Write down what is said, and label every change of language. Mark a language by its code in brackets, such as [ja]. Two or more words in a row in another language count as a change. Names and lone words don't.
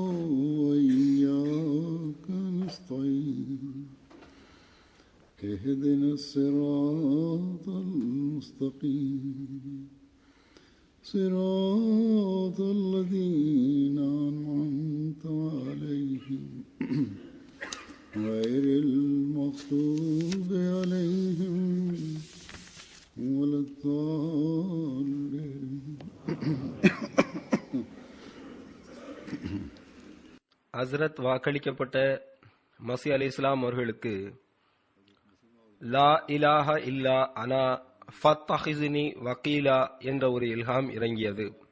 [ar] وإياك نستعين اهدنا الصراط المستقيم صراط الذين أنعمت عليهم غير المغضوب عليهم ولا الضالين. [ta] ஹஸ்ரத் வாக்களிக்கப்பட்ட மஸீஹ் அலைஹிஸ்ஸலாம் அவர்களுக்கு [ar] لا إله إلا أنا فاتخذني وكيلا [ta] என்ற ஒரு இல்ஹாம் இறங்கியது.